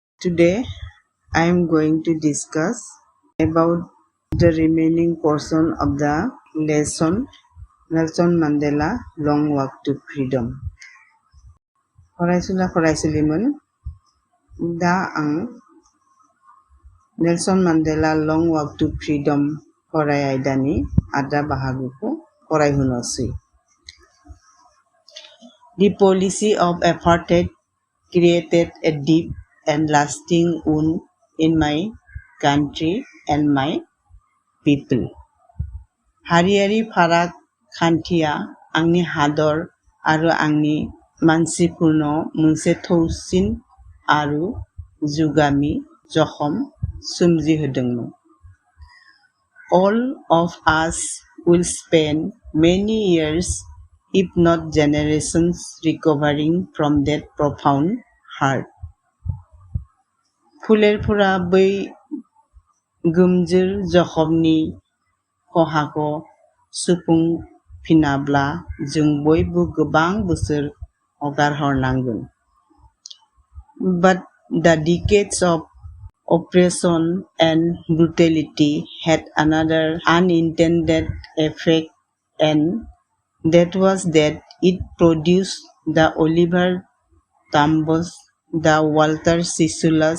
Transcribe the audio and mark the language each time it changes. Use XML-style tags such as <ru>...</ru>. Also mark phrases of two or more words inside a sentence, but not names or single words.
<en>Today I am going to discuss about the remaining portion of the lesson Nelson Mandela Long Walk to Freedom.</en> <brx>फरायसुला फरायसुलिमोन दा आं नेल्सन मान्डेला लं वाक टू फ्रीडम फराय आयदानि आदा बाहागोखौ फरायहोनोसै.</brx> <en>The policy of apartheid created a deep and lasting wound in my country and my people.</en> <brx>हारियारि फाराग खान्थिया आंनि हादर आरो आंनि मानसिफोरनो मोनसे थौसिन आरो जुगामि जखम सोमजिहोदोंमोन.</brx> <en>All of us will spend many years, if not generations, recovering from that profound hurt.</en> <brx>फोलेरफोरा बै गोमजोर जखमनि खहाखौ सुफुंफिनाब्ला जों बयबो गोबां बोसोर हगारहरनांगोन.</brx> <en>But the decades of oppression and brutality had another unintended effect, and that was that it produced the Oliver Tambos, the Walter Sisulu's,</en>